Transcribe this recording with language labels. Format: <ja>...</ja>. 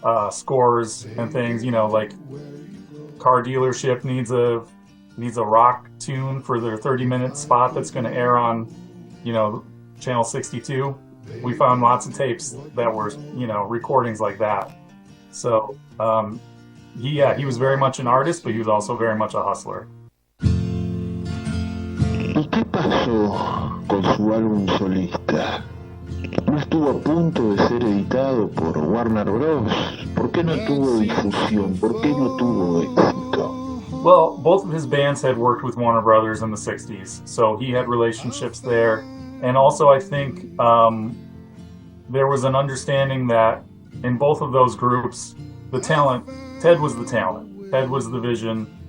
<en>scores and things. Like car dealership needs a rock tune for their 30-minute spot that's going to air on, channel 62. We found lots of tapes that were, recordings like that. So, he was very much an artist, but he was also very much a hustler.</en> <es>¿Y qué pasó con su álbum solista? ¿No estuvo a punto de ser editado por Warner Bros? ¿Por qué no tuvo difusión? ¿Por qué no tuvo éxito?</es> <en>Well, both of his bands had worked with Warner Brothers in the 60s, so he had relationships there. And also, I think there was an understanding that in both of those groups, Ted was the talent. Ted was the vision.</en>